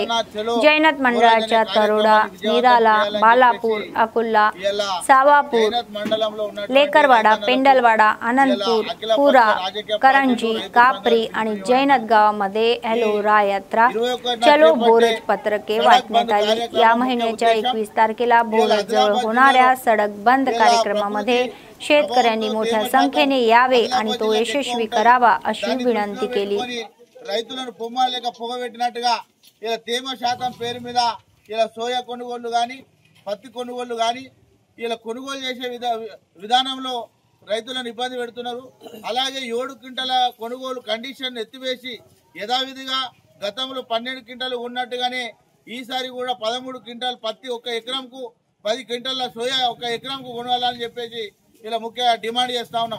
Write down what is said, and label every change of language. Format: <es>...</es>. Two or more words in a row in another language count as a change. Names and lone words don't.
<mr>जैनत मंडळाच्या तरोडा, निराला, बालापूर, अकुल्ला, सावापूर, लेकरवाडा, पेंडलवाडा, आनंदपूर, पुरा, करंजी, कापरी आणि जैनत गावामध्ये हॅलो राय यात्रा चलो बोरज पत्रके वाटण्यात आली. या महिन्याच्या 21 तारखेला बोरज जवळ होणाऱ्या सडक बंद कार्यक्रमामध्ये शेतकऱ्यांनी मोठ्या संख्येने यावे आणि तो यशस्वी करावा अशी विनंती केली.</mr> <te>రైతులను పొమ్మలేక పొగబెట్టినట్టుగా ఇలా తేమ శాతం పేరు మీద ఇలా సోయా కొనుగోళ్లు గాని పత్తి కొనుగోళ్లు గాని ఇలా కొనుగోలు చేసే విధానంలో రైతులను ఇబ్బంది పెడుతున్నారు. అలాగే 7 క్వింటాల కొనుగోలు కండిషన్ ఎత్తివేసి యథావిధిగా గతంలో 12 క్వింటాలు ఉన్నట్టుగానే ఈసారి కూడా 13 క్వింటాల్ పత్తి ఒక ఎకరంకు 10 క్వింటాల సోయా ఒక ఎకరంకు కొనాలని చెప్పేసి ఇలా ముఖ్య డిమాండ్ చేస్తా ఉన్నాం.</te>